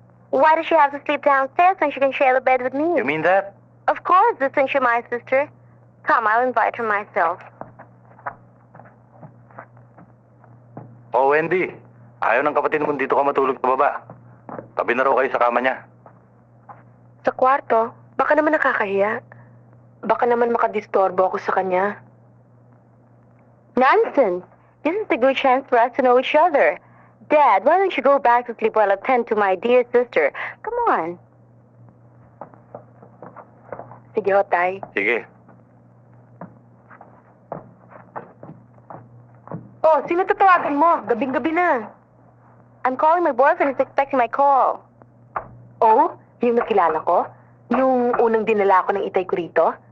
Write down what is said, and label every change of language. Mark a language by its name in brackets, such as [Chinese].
[English] Why does she have to sleep downstairs when she can share the bed with me? You mean that? Of course, since you're my sister. Come, I'll invite her myself. Oh, Wendy. [Filipino] Ayaw ng kapatid mo dito ka matulog sa baba. Tabi na raw kayo sa kama niya. Sa kwarto, baka naman nakakahiya. Baka naman makadistorbo ako sa kanya. [English] Nonsense. This is a good chance for us to know each other. Dad, why don't you go back to sleep while I attend to my dear sister? Come on. [Filipino] Sige ho, Tay. Sige. Oh, sino tatawagan mo? Gabing-gabi na. [English] I'm calling my boyfriend. He's expecting my call. [Filipino] Oh, yung nakilala ko? Yung unang dinala ko ng itay ko rito?